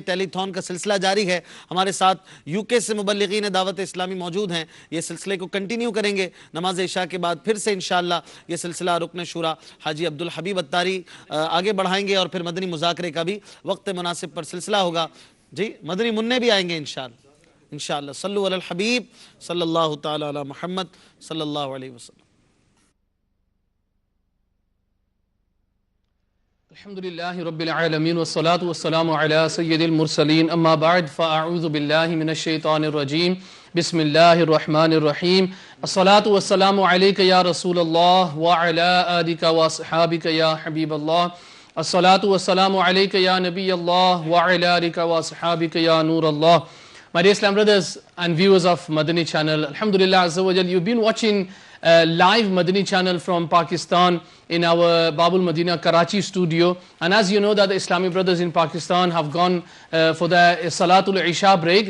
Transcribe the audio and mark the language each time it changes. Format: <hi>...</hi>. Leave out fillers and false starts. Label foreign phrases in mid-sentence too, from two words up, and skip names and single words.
<ur>ٹیلیتھون کا سلسلہ جاری ہے۔ ہمارے ساتھ یوکے سے مبلغین دعوت اسلامی موجود ہیں. یہ سلسلے کو کنٹینیو کریں گے۔ نماز عشا کے بعد پھر سے انشاءاللہ یہ سلسلہ رکن شوریٰ حاجی عبد الحبیب عطاری آگے بڑھائیں گے اور پھر مدنی مذاکرے کا بھی وقت مناسب پر سلسلہ ہوگا. جی مدنی منے بھی آئیں گے انشاءاللہ.</ur> <ar>صلوا على الحبيب صلى الله تعالى على محمد صلى الله عليه وسلم. الحمد لله رب العالمين والصلاة والسلام على سيد المرسلين أما بعد فأعوذ بالله من الشيطان الرجيم بسم الله الرحمن الرحيم الصلاة والسلام عليك يا رسول الله وعلى آلك وأصحابك يا حبيب الله الصلاة والسلام عليك يا نبي الله وعلى آلك وأصحابك يا نور الله.</ar> <en>My dear Islam brothers and viewers of Madani channel,</en> <ar>الحمد لله عز وجل,</ar> <en>you've been watching live Madani channel from Pakistan in our Babul Madina Karachi studio. And as you know that the Islamic brothers in Pakistan have gone for the</en> <ar>صلاة العشاء</ar> <en>break.</en>